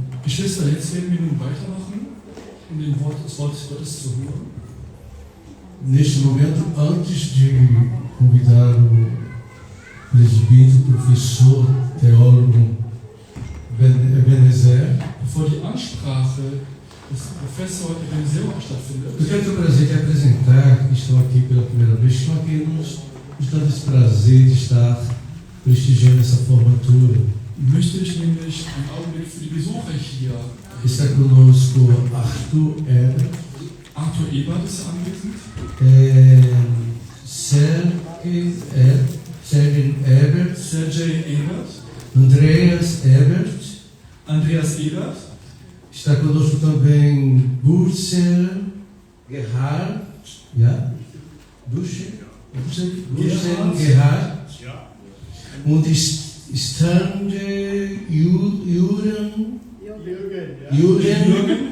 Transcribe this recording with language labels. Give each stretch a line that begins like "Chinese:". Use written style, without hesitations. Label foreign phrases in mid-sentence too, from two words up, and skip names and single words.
German: Geschwister, jetzt werden wir nun weitermachen, das Wort Gottes zu hören.
Portuguese: Neste momento, antes de convidar o presbítero, professor, teólogo Ebenezer,
German: bevor die Ansprache des Professor Ebenezer stattfindet,
Portuguese: eu quero ter o prazer de apresentar, que estão aqui pela primeira vez, estão aqui nos dando esse prazer de estar prestigiando essa formatura.
German: möchte ich nämlich einen Augenblick für die Besucher hier.
Portuguese: Está conosco Arthur Ebert.
German: Arthur Ebert ist anwesend. Sergej Ebert. Andreas Ebert.
Portuguese: Está conosco também Burser Gerhard. Ja? Burser Gerhard.
German: Und Jürgen.